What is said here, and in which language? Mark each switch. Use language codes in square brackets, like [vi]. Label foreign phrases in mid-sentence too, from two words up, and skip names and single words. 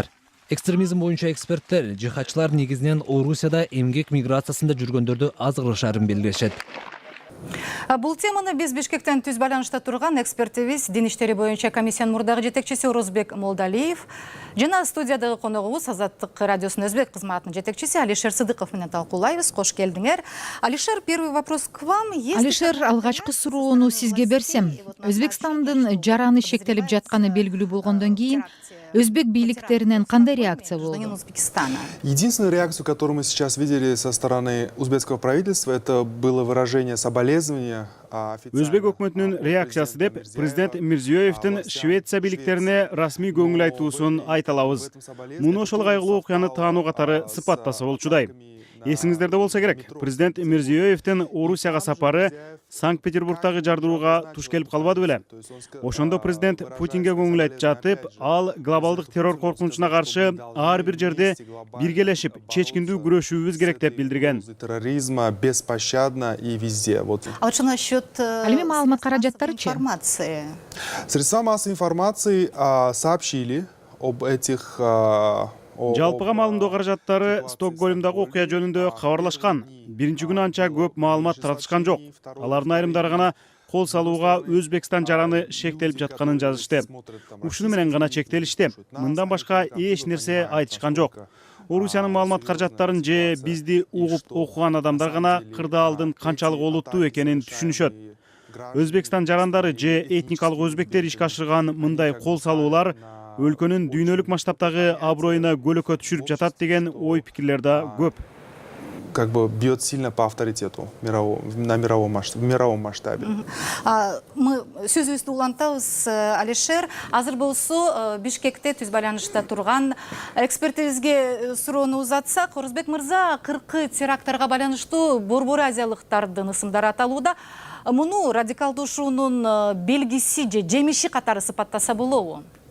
[ky] Экстремизм боюнча эксперттер жихадчылар негизинен Орусияда эмгек миграциясында жүргөндөрдү аз кылышарын билдиришет. Бул теманы биз Бишкектен түз байланышта турган экспертибиз Дин иштери боюнча комиссиянын мурдагы жетекчиси Орозбек Молдалиев жана студиядагы коногубуз Азаттык радиосунун өзбек кызматынын жетекчиси Алишер Сыдыков менен талкуулайбыз. Кош келдиңер. Алишер, [ru] первый вопрос к вам. [ky] Алишер, алгачкы суроону сизге берсем, Өзбекстандын жараны шектелип жатканы белгилүү болгондон кийин өзбек бийликтеринен кандай реакция болду? [ru] Единственную реакцию, которую мы сейчас видели со стороны узбекского правительства, это было выражение соболезнования. [ky] Өзбек өкмөтүнүн реакциясы деп президент Мирзиёевдин Швеция бийликтерине расмий көңүл айтуусун айта алабыз. Муну ошол кайгылуу окуяны таануу катары сыпаттаса болчудай. Эсиңиздерде болса керек, президент Мирзиёевдин Орусияга сапары Санкт-Петербургдагы жардырууга туш келип калбады беле. Ошондо президент Путинге көңүл айтып жатып, ал глобалдык террор коркунучуна каршы ар бир жерде биргелешип, чечкиндүү күрөшүүбүз керек деп билдирген. [ru] Терроризма беспощадно и везде. А вот что насчет [ky] маалымат каражаттарычы? [ru] Средства массовой информации сообщили об этих [ky] Жалпыга маалымдоо каражаттары Стокгольмдагы окуя жөнүндө кабарлашкан. Биринчи күнү анча көп маалымат таратышкан жок. Алардын айрымдары гана кол салууга Өзбекстан жараны шектелип жатканын жазышты. Ушуну менен гана чектелишти. Мындан башка эч нерсе айтышкан жок. Орусиянын маалымат каражаттарын же бизди угуп окуган адамдар гана кырдаалдын канчалык олуттуу экенин түшүнүшөт. Өзбекстан жарандары же этникалык өзбектер ишке ашырган мындай кол салуулар өлкөнүн дүйнөлүк масштабтагы аброюна көлөкө түшүрүп жатат деген ой пикирлер да көп. [ru] Как бы бьет сильно по авторитету в мировом масштабе. [ky] Мы сөзүбүздү улантабыз, Алишер. Азыр болсо Бишкекте түз байланышта турган экспертибизге суроону узатсак, Орозбек мырза, 40 теракттарга байланыштуу борбор азиялыктардын ысымдары аталууда. Муну радикалдашуунун белгиси же жемиши катары сыпаттаса болобу?